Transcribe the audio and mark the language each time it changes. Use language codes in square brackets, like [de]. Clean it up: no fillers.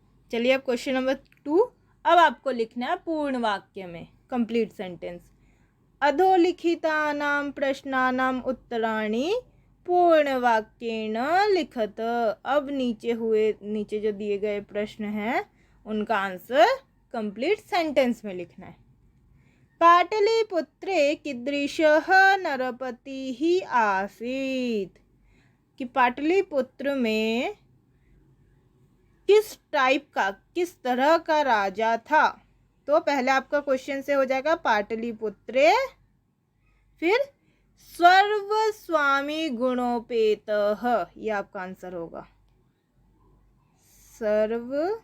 [hi] चलिए अब question number 2। अब आपको लिखना है पूर्ण वाक्य में, कंप्लीट सेंटेंस। [sa] अधोलिखितानां प्रश्नानां उत्तराणि पूर्ण वाक्येन लिखत। [hi] अब नीचे जो दिए गए प्रश्न हैं उनका आंसर कंप्लीट सेंटेंस में लिखना है। [sa] पाटलिपुत्रे कीदृशः नरपतिः आसीत्। [hi] कि पाटलिपुत्र में किस टाइप का, किस तरह का राजा था? तो पहले आपका क्वेश्चन से हो जाएगा पाटलिपुत्रे, फिर [sa] सर्वस्वामी गुणोपेतः, [hi] ये आपका आंसर होगा। सर्व